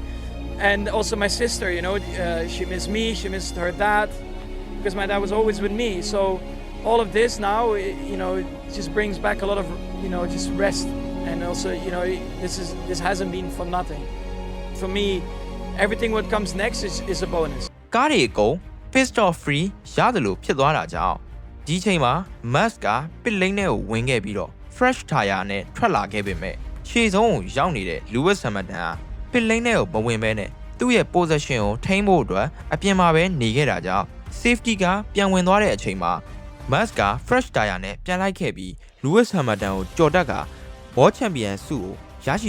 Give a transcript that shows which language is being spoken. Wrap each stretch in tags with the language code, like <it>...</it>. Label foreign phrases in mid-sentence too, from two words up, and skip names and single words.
<en>And also my sister, she missed me, she missed her dad, because my dad was always with me. So all of this now, it just brings back a lot of, just rest. And also, this hasn't been for nothing. For me, everything what comes next is a bonus.</en> <my>ကားတွေအကုန်</my> <en>pit stop free</en> <my>ရတယ်လို့ဖြစ်သွားတာကြောင့်ဒီချိန်မှာ Max က</my> <en>pit lane</en> <my>ထဲကိုဝင်ခဲ့ပြီးတော့</my> <en>fresh tire</en> <my>နဲ့ထွက်လာခဲ့ပေမဲ့ရှေ့ဆုံးကိုရောက်နေတဲ့ Lewis Hamilton ဟာ</my> <en>pit lane</en> <my>ထဲကိုမဝင်ဘဲနဲ့သူ့ရဲ့ position ကိုထိန်းဖို့အတွက်အပြင်မှာပဲနေခဲ့တာကြောင့် safety ကပြန်ဝင်သွားတဲ့အချိန်မှာ Max က</my> <en>fresh tire</en> <my>နဲ့ပြန်လိုက်ခဲ့ပြီး Lewis Hamilton ကိုကြော်တက်က</my> <en>World Champion</en> <my>ဆုကိုရရှိ</my>